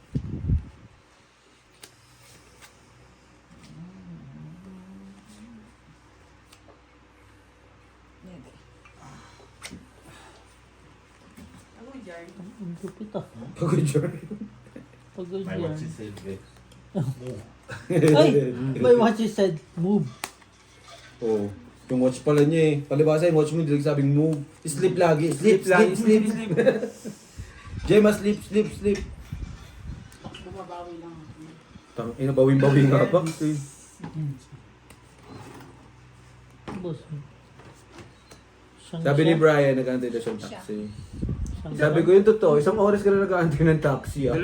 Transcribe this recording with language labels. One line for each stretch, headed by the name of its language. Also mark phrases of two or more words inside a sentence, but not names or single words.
Filipino: Ano dyan? Ang lupit ah. Pagod yun. Pagod
English: My
Filipino: yan.
English: watch is said, eh. Ay! May what she said. Move.
Filipino: Oo. Yung watch pala niya eh. Palibasa yung watch mo, hindi lang sabing move.
English: Sleep lagi. Sleep, sleep, sleep. Gemma, sleep, sleep, sleep.
Filipino: Bumabawi lang ako. Tang ina, bawing-bawing nga ba? Boss. Siyang- Sabi ni siya- Brian, nag-antay daw siyang taxi. siyang- Sabi ko yung totoo, isang oras ka na nag-antay ng taxi ah.